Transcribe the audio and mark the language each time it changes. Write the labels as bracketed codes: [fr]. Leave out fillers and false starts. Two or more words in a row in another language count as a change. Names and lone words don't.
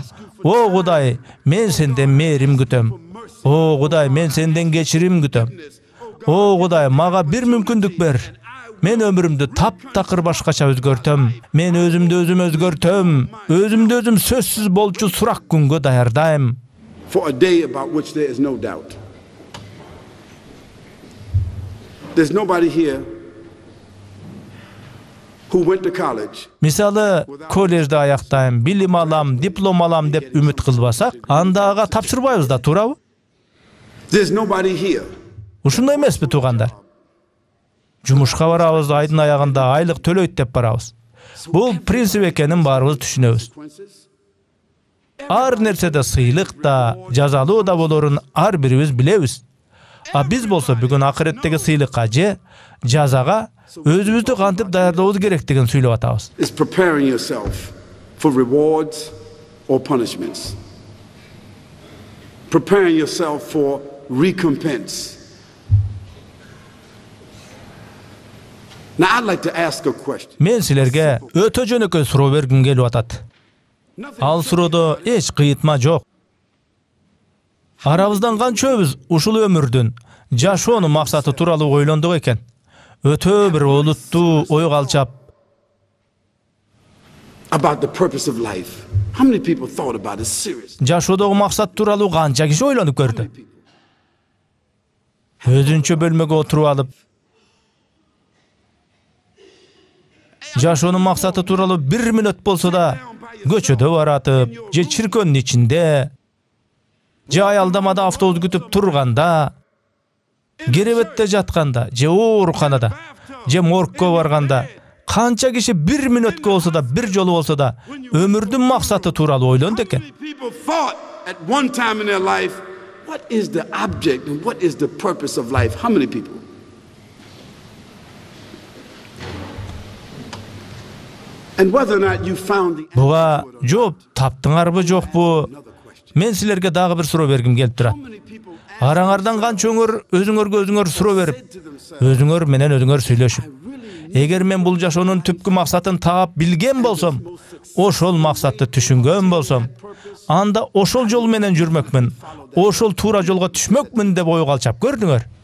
[ky] О Кудай, мен сенден мээрим күтөм. О Кудай, мен сенден кечирим күтөм. О Кудай, мага бир мүмкүндүк бер. Мен өмүрүмдү таптакыр башкача өзгөртөм. Мен өзүмдү өзүм өзгөртөм. Өзүмдү өзүм сөзсүз болчу сурак күнгө даярдайм." [en] For a day about which there is no doubt. There's nobody here who went to college. [ky] Мисалы, коллежде аяктайм, билим алам, диплом алам деп үмүт кылбасак, анда ага тапшырбайбыз да, туурабы? [en] There's nobody here. [ky] Ушундай эмеспи, туугандар? Жумушка барабыз, айдын аягында айлык төлөйт деп барабыз. Бул принцип экенин баарыбыз түшүнөбүз. Ар нерседе сыйлык да, жазалуу да болорун ар бирибиз билебиз. А биз болсо бүгүн акыреттеги сыйлыкка же жазага өзүбүздү кантип даярдообуз керектигин сүйлөп атабыз. [en] It's preparing yourself for rewards or punishments. Preparing yourself for recompense. Now I'd like to ask a question. [ky] Мен силерге өтө жөнөкөй суроо бергим келип атат. Ал суроодо эч кыйытма жок. Арабыздан канчөбүз ушул өмүрдүн жашоонун максаты тууралуу ойлондук экен. Өтө бир олуттуу ойго алчап. [en] About the purpose of life. How many people thought about it seriously? [ky] Жашоодогу максат тууралуу канча киши ойлонуп көрдү. Өзүнчө бөлмөгө отуруп алып, жашоонун максаты тууралуу 1 мүнөт болсо да көчөдө баратып, же чиркөөнүн ичинде, же аялдамада автобус күтүп турганда, керебетте жатканда, же ооруканада, же моргко барганда, канча киши 1 мүнөткө болсо да, бир жолу болсо да, өмүрдүн максаты тууралуу ойлонду экен. [en] At one time in their life, what is the object and what is the purpose of life? How many people? And whether or not you found the [ky] Буга жооп таптыңарбы жокпу? Мен силерге дагы бир суроо бергим келип турат. Араңардан канчоңор өзүңөргө өзүңөр суроо берип, өзүңөр менен өзүңөр сүйлөшүп, эгер мен бул жашоонун түпкү максатын таап билген болсом, ошол максатты түшүнгөн болсом, анда ошол жол менен жүрмөкмүн, ошол туура жолго түшмөкмүн деп ойго алчап көрдүңөр.